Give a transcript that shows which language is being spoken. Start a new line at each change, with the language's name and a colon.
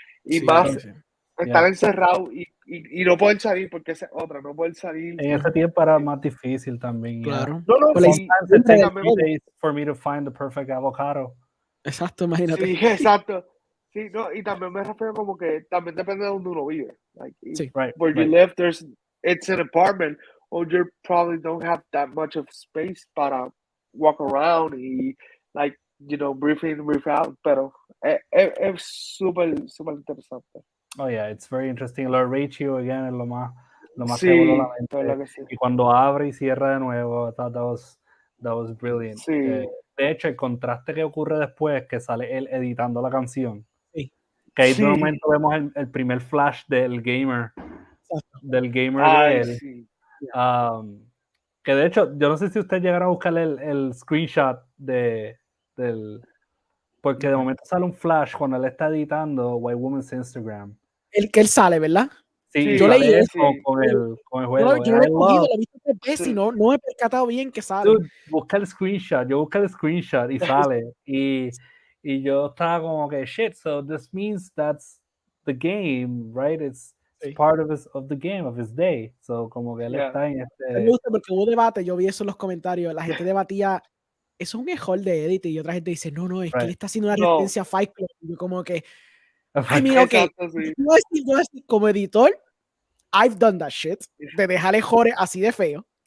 Spanish: Y más estar encerrado y no poder salir porque esa es otra, no poder salir. En ese tiempo era más difícil también. Claro. No,
English: sí. It takes 3 days for me to find the perfect avocado.
Spanish: Exacto, imagínate. Sí, exacto. Sí, no, y también me refiero como que también depende de donde uno vive.
English: Like, where you live, it's an apartment, or you probably don't have that much of space para walk around y, like, you know, breathe in, breathe out, pero es súper interesante. Oh yeah, it's very interesting.
Spanish: Lo ratio again es lo más sí, que voló la mente. Sí. Y cuando abre y cierra de nuevo, that was brilliant. Sí. De hecho, el contraste que ocurre después, que sale él editando la canción, sí. que ahí de momento vemos el primer flash del gamer de él. Sí. Que de hecho, yo no sé si usted llegará a buscar el screenshot del... Porque de momento sale un flash cuando él está editando White Woman's Instagram. El que él sale, ¿verdad? Sí, yo leí eso con el juego. Yo lo he cogido, lo he visto 3 veces y no me he percatado bien que sale. Dude, busca el screenshot y sale.
English: y yo estaba como que, shit, so this means that's the game, right? It's part of the game, of his day.
Spanish: So como que él está en Me gusta porque hubo debate, yo vi eso en los comentarios, la gente debatía, eso es un error de edit, y otra gente dice, no, es que él está haciendo una referencia a Fight Club. Y yo como que, I mean, okay, yo decir, como editor, I've done that shit, de dejar errores así de feo.